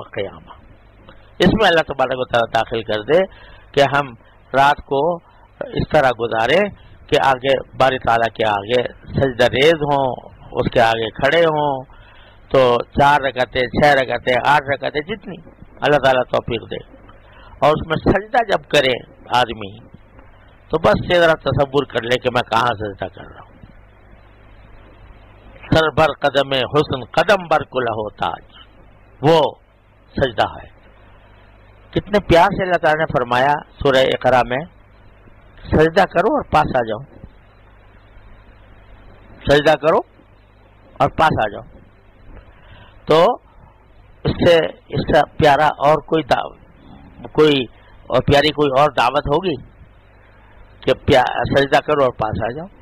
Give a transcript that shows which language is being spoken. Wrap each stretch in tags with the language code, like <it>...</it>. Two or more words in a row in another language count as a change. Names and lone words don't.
<ur>اس میں اللہ تبارک و تعالیٰ داخل کر دے کہ ہم رات کو اس طرح گزارے کہ آگے باری تعالیٰ کے آگے سجدہ ریز ہوں، اس کے آگے کھڑے ہوں، تو 4 رکعتیں 6 رکعتیں 8 رکعتیں جتنی اللہ تعالیٰ توفیق دے، اور اس میں سجدہ جب کرے آدمی تو بس یہ ذرا تصور کر لے کہ میں کہاں سجدہ کر رہا ہوں.</ur> <fa>سر بر قدم حسن قدم بر کلہ تاج،</fa> <ur>وہ سجدہ ہے. کتنے پیار سے اللہ تعالیٰ نے فرمایا سورہ اقرا میں، سجدہ کرو اور پاس آ جاؤ، سجدہ کرو اور پاس آ جاؤ. تو اس سے پیارا اور کوئی اور پیاری کوئی اور دعوت ہوگی کہ سجدہ کرو اور پاس آ جاؤ.</ur>